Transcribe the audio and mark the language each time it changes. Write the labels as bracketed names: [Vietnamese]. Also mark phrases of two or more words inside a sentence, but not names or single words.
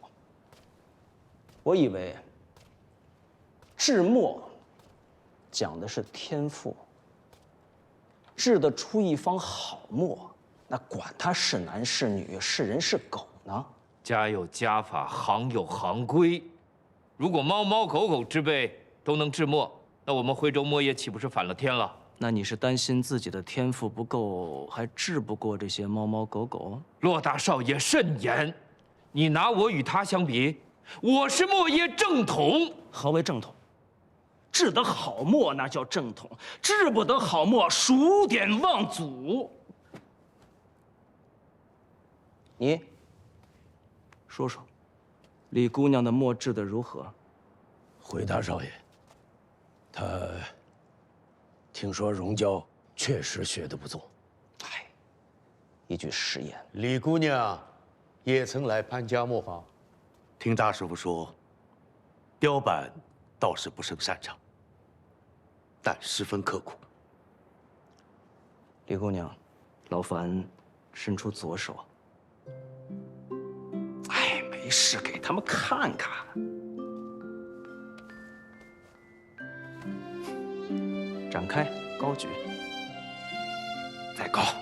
[Chinese] 我以為治墨講的是天賦，治得出一方好墨，那管他是男是女，是人是狗呢？家有家法，行有行規。如果貓貓狗狗之輩都能治墨，那我們徽州墨業豈不是反了天了？那你是擔心自己的天賦不夠，還治不過這些貓貓狗狗？駱大少爺慎言，你拿我與他相比，我是墨業正統。何為正統？治得好墨那叫正統，治不得好墨，數典忘祖。你說說，李姑娘的墨治得如何？回大少爺，他聽說榮嬌確實學得不錯。哎，一句實言。李姑娘也曾來潘家磨坊，聽大師傅說，雕版倒是不甚擅長，但十分刻苦。李姑娘，劳煩伸出左手。哎，没事，給他們看看。展開，高舉，再高。